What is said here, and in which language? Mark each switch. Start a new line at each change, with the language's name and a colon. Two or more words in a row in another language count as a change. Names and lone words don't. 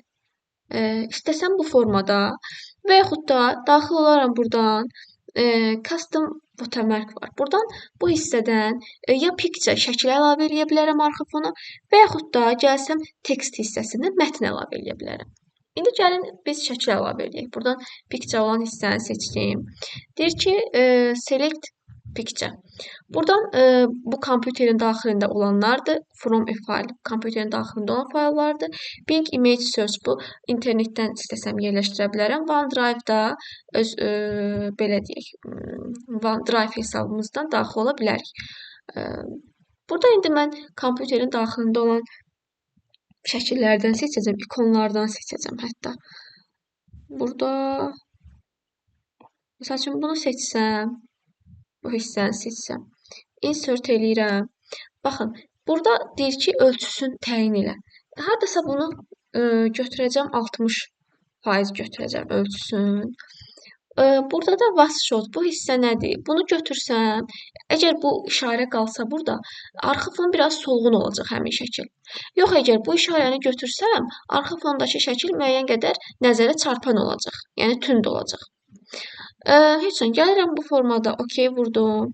Azerbaijani: İstəsəm bu formada və yaxud da daxil olaram buradan
English: custom watermark
Azerbaijani: var. Buradan bu hissədən ya picture şəkil əlavə eləyə bilərəm arxa fona və yaxud da gəlsəm text hissəsindən mətn əlavə eləyə bilərəm. İndi gəlin biz şəkil əlavə edək. Buradan picture olan hissəni seçdim. Deyir ki,
English: select picture.
Azerbaijani: Buradan bu kompüterin daxilində olanlardır.
English: From a file,
Azerbaijani: kompüterin daxilində olan fayllardır.
English: Bing image search
Azerbaijani: bu internetdən istəsəm yerləşdirə bilərəm. OneDrive-da öz belə deyək, OneDrive hesabımızdan daxil ola bilərik. Burada indi mən kompüterin daxilində olan şəkillərdən seçəcəm, ikonlardan seçəcəm hətta. Burada məsəl üçün bunu seçsəm, bu hissəni seçsəm, insert eləyirəm. Baxın, burada deyir ki, ölçüsünü təyin elə. Hardasa bunu götürəcəm 60% götürəcəm ölçüsün. Burada da
English: was showed,
Azerbaijani: bu hissə nədir? Bunu götürsəm, əgər bu işarə qalsa burada, arxa fon biraz solğun olacaq həmin şəkil. Yox, əgər bu işarəni götürsəm, arxa fondakı şəkil müəyyən qədər nəzərə çarpan olacaq. Yəni tünd olacaq. Heç nə, gəlirəm bu formada OK vurdum.